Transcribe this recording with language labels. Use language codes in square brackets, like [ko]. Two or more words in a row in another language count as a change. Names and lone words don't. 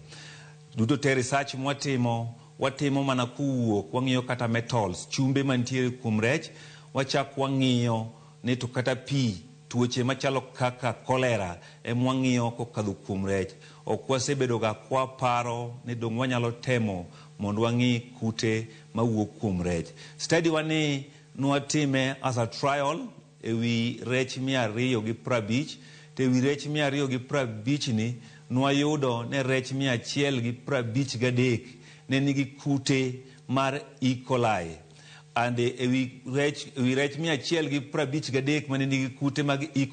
[luo] Duto te research watimo mana kuwuok wang'iyo kata metals, chumbe mantiere kuom rech, wachak wang'iyo ne to kata pi, tuoche machalo kaka kolera mwang'iyo kokadho kuom rech. Ok wasebedo ga kwaparo ni dong' wanyalo temo mondo wang'i kute mawuok kuom rech. Study wani nwatime [en] as a trial [luo] ewi rech 250, to ewi rech 250 ni nwayudo ne rech 153 ne nigi kute mar E. coli. And ewi rech 153 mane nigi kute mag E.